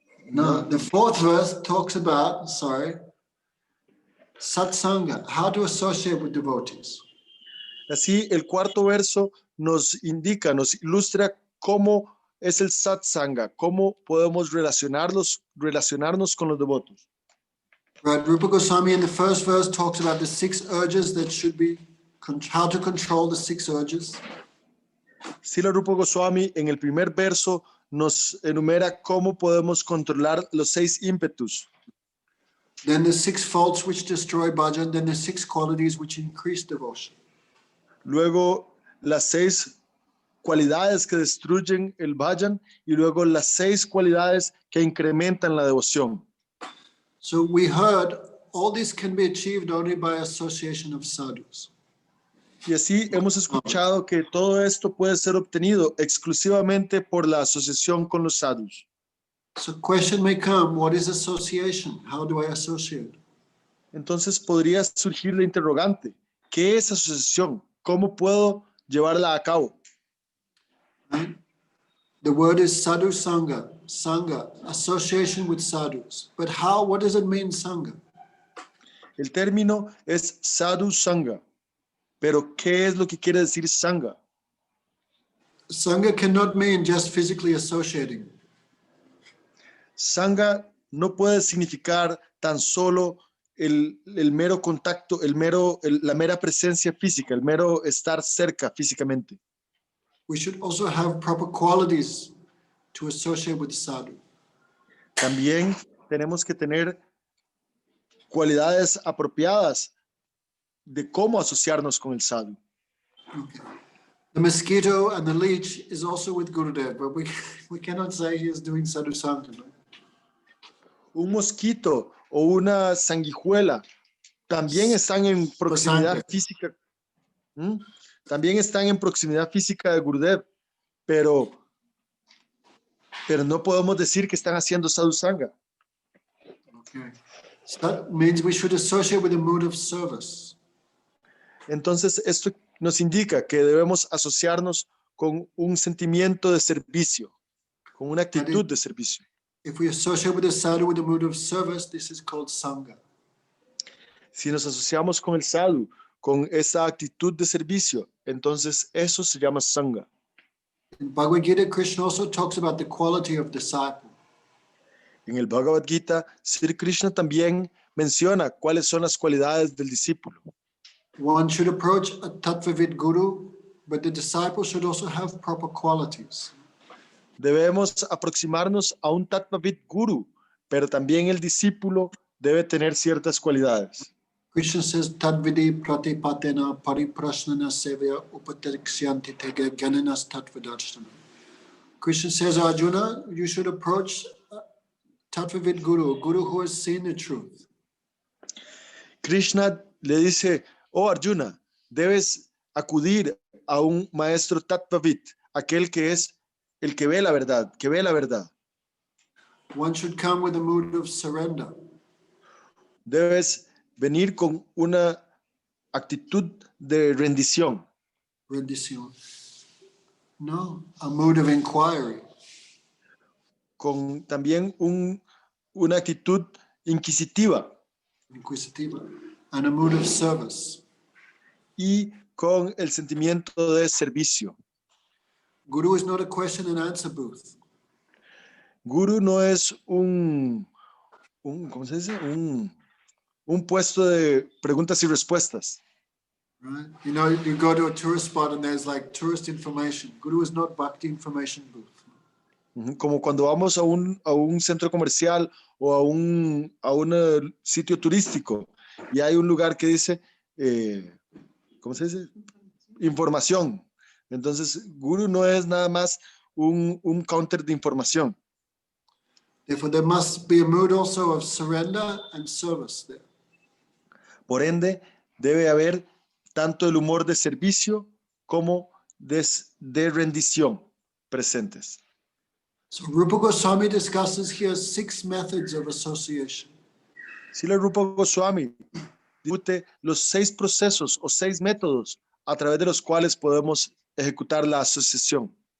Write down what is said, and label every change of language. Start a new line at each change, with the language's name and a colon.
English: No, the fourth verse talks about, satsanga, how to associate with devotees.
Spanish: Así, el cuarto verso nos indica, nos ilustra cómo es el satsanga, cómo podemos relacionarnos con los devotos.
English: Right, Rupa Goswami in the first verse talks about the 6 urges that should be, how to control the 6 urges.
Spanish: Srila Rupa Goswami en el primer verso nos enumera cómo podemos controlar los 6 ímpetus.
English: Then the 6 faults which destroy bhajan, then the 6 qualities which increase devotion.
Spanish: Luego las 6 cualidades que destruyen el bhajan y luego las 6 cualidades que incrementan la devoción.
English: So we heard all this can be achieved only by association of sadhus.
Spanish: Y así hemos escuchado que todo esto puede ser obtenido exclusivamente por la asociación con los sadhus.
English: So question may come, what is association? How do I associate?
Spanish: Entonces podría surgir la interrogante, ¿qué es asociación? ¿Cómo puedo llevarla a cabo?
English: Right? The word is sadhu sangha, sangha, association with sadhus. But how, what does it mean, sangha?
Spanish: El término es sadhu sangha, pero ¿qué es lo que quiere decir sangha?
English: Sangha cannot mean just physically associating.
Spanish: Sangha no puede significar tan solo el mero contacto, la mera presencia física, el mero estar cerca físicamente.
English: We should also have proper qualities to associate with sadhu.
Spanish: También tenemos que tener cualidades apropiadas de cómo asociarnos con el sadhu.
English: Okay. The mosquito and the leech is also with Gurudev, but we cannot say he is doing sadhu sangha. No?
Spanish: Un mosquito o una sanguijuela también están en proximidad física. También están en proximidad física de Gurudev, pero no podemos decir que están haciendo sadhu sangha.
English: Okay. So that means we should associate with a mood of service.
Spanish: Entonces, esto nos indica que debemos asociarnos con un sentimiento de servicio, con una actitud de servicio.
English: If we associate with a sadhu with a mood of service, this is called sangha.
Spanish: Si nos asociamos con el sadhu, con esa actitud de servicio, entonces eso se llama sangha.
English: In Bhagavad Gita, Krishna also talks about the quality of disciple.
Spanish: En el Bhagavad Gita, Sri Krishna también menciona cuáles son las cualidades del discípulo.
English: One should approach a tattvavid guru, but the disciple should also have proper qualities.
Spanish: Debemos aproximarnos a un tattvavid guru, pero también el discípulo debe tener ciertas cualidades.
Sanskrit: Krishna says, Tadvidi pratipatena pariprasnana sevya upatikshyanti tega gananas tattvadarshana.
English: Krishna says, Arjuna, you should approach tattvavid guru, a guru who has seen the truth.
Spanish: Krishna le dice, oh Arjuna, debes acudir a un maestro tattvavid, aquel que es el que ve la verdad, que ve la verdad.
English: One should come with a mood of surrender.
Spanish: Debes venir con una actitud de rendición.
English: Rendición. No, a mood of inquiry.
Spanish: Con también una actitud inquisitiva.
English: Inquisitiva. And a mood of service.
Spanish: Y con el sentimiento de servicio.
English: Guru is not a question and answer booth.
Spanish: Guru no es ¿cómo se dice? Un puesto de preguntas y respuestas.
English: Right? You know, you go to a tourist spot and there's like tourist information. Guru is not bhakti information booth.
Spanish: Como cuando vamos a un centro comercial o a un sitio turístico y hay un lugar que dice, ¿cómo se dice? Información. Entonces, Guru no es nada más un counter de información. Therefore, there must be a mood also of surrender and service there. Por ende, debe haber tanto el humor de servicio como de rendición presentes. So Rupa Goswami discusses here 6 methods of association. Srila Rupa Goswami discute los 6 procesos o 6 métodos a través de los cuales podemos ejecutar la asociación.